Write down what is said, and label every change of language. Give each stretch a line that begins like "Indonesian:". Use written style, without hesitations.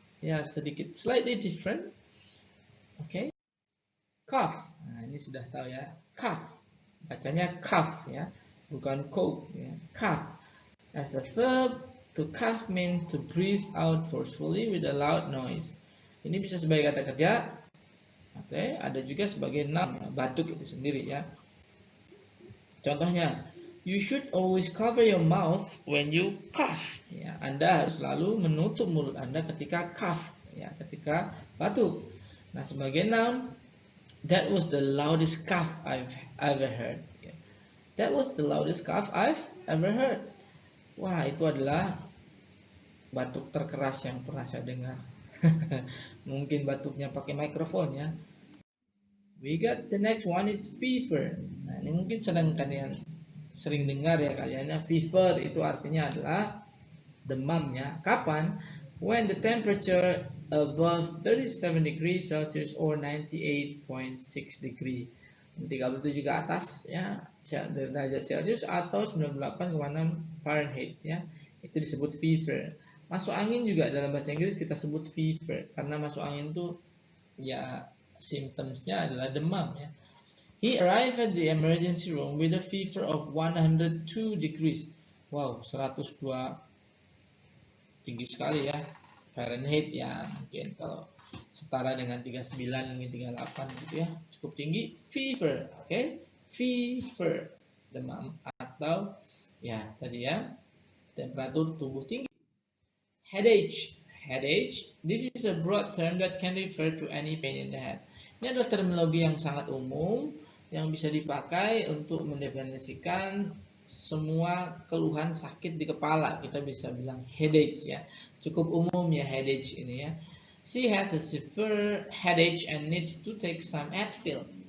Indonesian: Ya, sedikit
English: slightly different.
Indonesian: Oke. Cough. Nah, ini sudah tahu ya. Cough. Bacanya cough ya, bukan cough ya. Cough.
English: As a verb, to cough means to breathe out forcefully with a loud noise.
Indonesian: Ini bisa sebagai kata kerja. Oke, ada juga sebagai noun ya. Batuk itu sendiri ya. Contohnya,
English: you should always cover your mouth when you cough.
Indonesian: Ya, Anda harus selalu menutup mulut Anda ketika cough, ya, ketika batuk. Nah, sebagai noun,
English: that was the loudest cough I've ever heard. Ya. That was the loudest cough I've ever heard.
Indonesian: Wah, itu adalah batuk terkeras yang pernah saya dengar. Mungkin batuknya pakai mikrofon ya.
English: We got the next one is fever.
Indonesian: Nah, ini mungkin sedang kalian sering dengar ya kalian. Fever itu artinya adalah demam ya. Kapan?
English: When the temperature above 37 degrees Celsius or 98.6 degree.
Indonesian: 37 ke atas ya, derajat Celsius atau 98,6 Fahrenheit ya. Itu disebut fever. Masuk angin juga dalam bahasa Inggris kita sebut fever karena masuk angin itu ya symptomsnya adalah demam ya.
English: He arrived at the emergency room with a fever of 102 degrees.
Indonesian: Wow, 102 tinggi sekali ya. Fahrenheit ya, mungkin kalau setara dengan 39 mungkin 38 gitu ya. Cukup tinggi. Fever, oke? Okay? Fever, demam atau ya tadi ya temperatur tubuh tinggi. Headache.
English: Headache, this is a broad term that can refer to any pain in the head.
Indonesian: Ini adalah terminologi yang sangat umum yang bisa dipakai untuk mendefinisikan semua keluhan sakit di kepala. Kita bisa bilang headache ya. Cukup umum ya headache ini ya.
English: She has a severe headache and needs to take some Advil.